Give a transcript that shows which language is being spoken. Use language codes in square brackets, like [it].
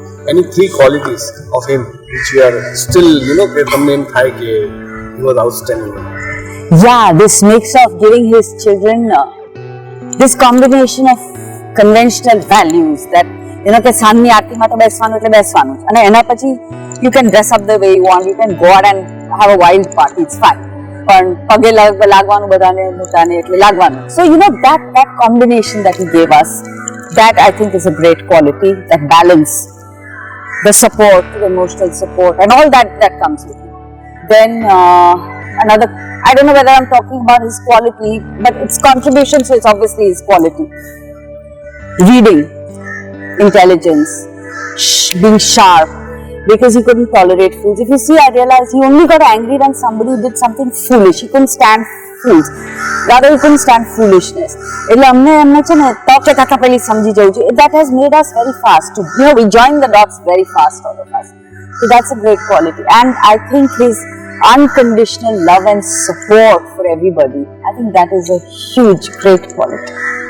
[en] Any 3 qualities of him which you are still, [gu] કે તમને એમ થાય કે [en] he was outstanding? Yeah, this mix of giving his children this combination of conventional values that [gu] કે સાંજની આરતીમાં તો બેસવાનું એટલે બેસવાનું અને એના પછી [en] you can dress up the way you want, you can go out and have a wild party, it's fine. [gu] પણ પગે લાગવાનું બધાને મોટાને એટલે લાગવાનું. [en] So that combination that he gave us, that I think is a great quality, that balance, the support, the emotional support and all that comes with it. Then another, I don't know whether I'm talking about his quality, but it's contribution, so it's obviously his quality. Reading, intelligence, being sharp, because he couldn't tolerate fools. If you see, I realized he only got angry when somebody did something foolish. He couldn't stand fools. Rather, he couldn't stand foolishness. [gu] એટલે અમને છે ને તક કાકા પેલી સમજી જવું છે. [en] That has made us very fast. We join the dots very fast, all of us. So that's a great quality. And I think his unconditional love and support for everybody, I think that is a huge, great quality.